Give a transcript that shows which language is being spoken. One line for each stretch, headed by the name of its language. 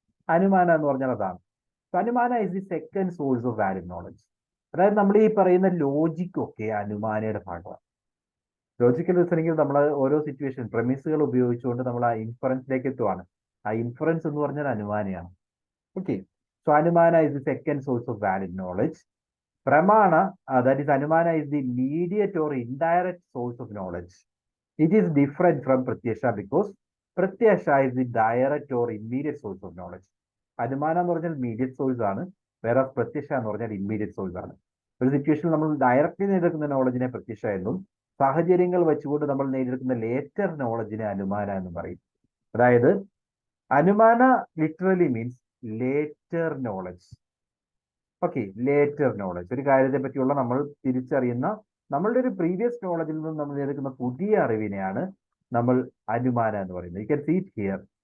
Malayalam: അനുമാന എന്ന് പറഞ്ഞാൽ അതാണ്.
English: Anumana is the second source of valid knowledge.
Malayalam: അതായത് നമ്മൾ ഈ പറയുന്ന ലോജിക് ഒക്കെ അനുമാനയുടെ ഭാഗമാണ്. ലോജിക്കൽ റീസണിങ്ങിൽ നമ്മൾ ഓരോ സിറ്റുവേഷൻ പ്രമിസുകൾ ഉപയോഗിച്ചുകൊണ്ട് നമ്മൾ ആ ഇൻഫറൻസിലേക്ക് എത്തുവാണ്. ആ ഇൻഫറൻസ് എന്ന് പറഞ്ഞാൽ അനുമാനയാണ്.
English: Okay, so anumana is the second source of valid knowledge. Pramana, that is Anumana, is the immediate or indirect source of knowledge. It is different from Pratyasha because Pratyasha is the direct or immediate source of knowledge.
Malayalam: Anumana എന്ന് പറഞ്ഞാൽ immediate source ആണ്, whereas Pratyasha എന്ന് പറഞ്ഞാൽ immediate source ആണ്. ഒരു സിറ്റുവേഷനിൽ നമ്മൾ directly നേടിയെടുക്കുന്ന നോളജിനെ പ്രത്യക്ഷ എന്നും സാഹചര്യങ്ങൾ വെച്ചുകൊണ്ട് നമ്മൾ നേടിയെടുക്കുന്ന ലേറ്റർ നോളജിനെ അനുമാന എന്നും പറയും. അതായത് അനുമാന literally means later knowledge. Okay, later knowledge, ഒരു കാര്യത്തെ പറ്റിയുള്ള നമ്മൾ തിരിച്ചറിയുന്ന നമ്മളുടെ ഒരു പ്രീവിയസ് നോളജിൽ നിന്നും നമ്മൾ എടുക്കുന്ന പുതിയ അറിവിനെയാണ് നമ്മൾ അനുമാന എന്ന് പറയുന്നത്.
English: You can see it here.